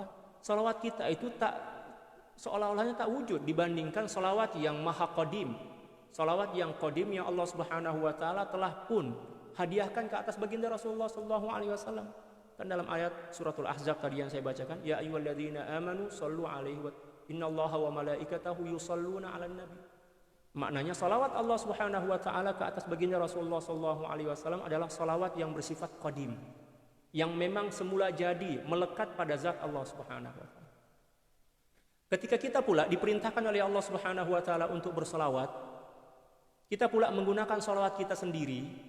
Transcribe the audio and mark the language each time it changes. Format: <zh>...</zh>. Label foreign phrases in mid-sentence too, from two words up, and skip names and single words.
<ms>Salawat kita itu tak seolah-olahnya tak wujud dibandingkan salawat yang maha qadim. Salawat yang qadim yang Allah</ms> <ar>سبحانه وتعالى</ar> <ms>telah pun hadiahkan ke atas baginda Rasulullah</ms> <ar>صلى الله عليه وسلم.</ar> <ms>Kan dalam ayat suratul Ahzab tadi yang saya bacakan,</ms> <ar>يا أيها الذين آمنوا صلوا عليه و إن الله و ملائكته يصلون على النبي.</ar> <ms>Maknanya salawat Allah</ms> <ar>سبحانه وتعالى</ar> <ms>ke atas baginda Rasulullah</ms> <ar>صلى الله عليه وسلم</ar> <ms>adalah salawat yang bersifat qadim, yang memang semula jadi melekat pada zat Allah</ms> <ar>سبحانه وتعالى.</ar> <ms>Ketika kita pula diperintahkan oleh Allah</ms> <ar>سبحانه وتعالى</ar> <ms>untuk bersalawat, kita pula menggunakan salawat kita sendiri.</ms>